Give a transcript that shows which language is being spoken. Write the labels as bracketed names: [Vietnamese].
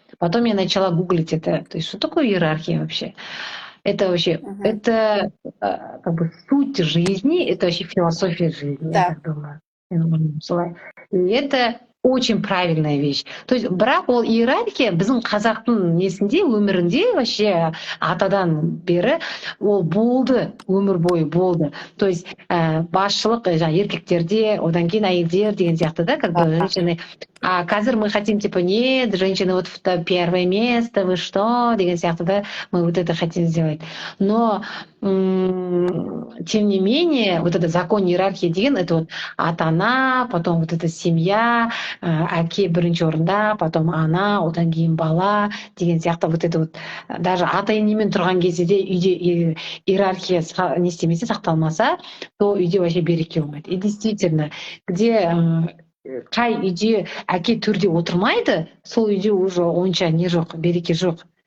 [Russian] Потом я начала гуглить это, то есть что такое иерархия вообще? Это вообще, это как бы суть жизни, это вообще философия жизни, я так думаю. И это очень правильная вещь. То есть [Kazakh] бірақ ол иерархия біздің қазақтың несінде, өмірінде вообще атадан бері ол болды, өмір бойы болды. То есть басшылық еркектерде, одан кейін әйелдер деген сияқты, да, [Russian] как бы женщины. А қазір мы хотим, типа, нет, женщины вот в первое место, вы что, [Kazakh] деген сияқты, [Russian] да, мы вот это хотим сделать. Но тем не менее, вот этот закон иерархии [Kazakh] деген, это вот ата-ана, [Russian] потом вот эта семья, [Kazakh] әке бірінші орында, потом ана, одан кейін бала деген сияқты, вот это вот даже ата-енемен тұрған кезде де үйде иерархия не істемесе, сақталмаса, то үйде вообще береке болмайды. [Russian] И действительно, где [Kazakh] қай үйде әке төрде отырмайды, сол үйде уже онша не жоқ, береке жоқ.